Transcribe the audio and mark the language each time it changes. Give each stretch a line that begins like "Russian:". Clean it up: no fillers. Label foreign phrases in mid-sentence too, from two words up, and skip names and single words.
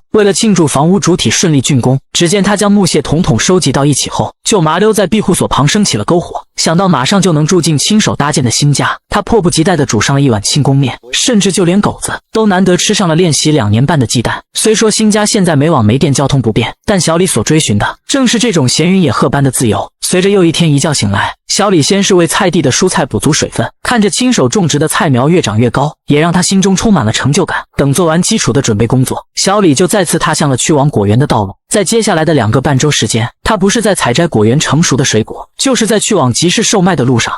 Chinese: 為了慶祝房屋主體順利竣工，只見他將木屑統統收集到一起後，就麻溜在庇護所旁生起了篝火。想到馬上就能住進親手搭建的新家，他迫不及待地煮上了一碗慶功面，甚至就連狗子都難得吃上了練習2年半的雞蛋。雖說新家現在沒網沒電，交通不便，但小李所追尋的正是這種閒雲野鶴般的自由。隨着又一天一覺醒來，小李先是為菜地的蔬菜補足水分，看着親手種植的菜苗越長越高，也讓他心中充滿了成就感。等做完基礎的準備工作，小李就再次踏向了去往果園的道路。在接下來的2個半周時間，他不是在採摘果園成熟的水果，就是在去往集市售賣的路上。